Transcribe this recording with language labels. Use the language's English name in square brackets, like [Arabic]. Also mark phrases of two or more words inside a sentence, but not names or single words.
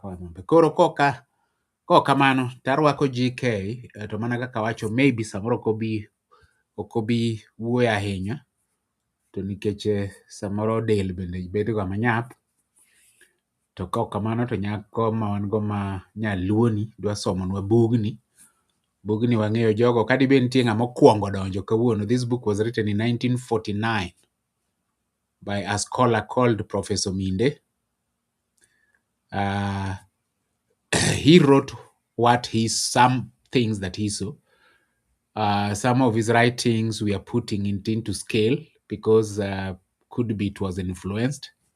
[Luo (Kenya and Tanzania)] Koro koka kamano tarwako GK, to mana kaka wacho maybe samoro ok obi wuoyo ahinya, to nikech samoro del bende bedo ga manyap, to kok kamano to nyako ma wan go ma nyaluoni dwa somonwa bugni wang'eyo jogo kadibed nitie ng'ama okwongo donjo kawuono. [English] This book was written in 1949 by a scholar called Professor Minde. He wrote some things that he saw. Some of his writings we are putting into scale because could be it was influenced.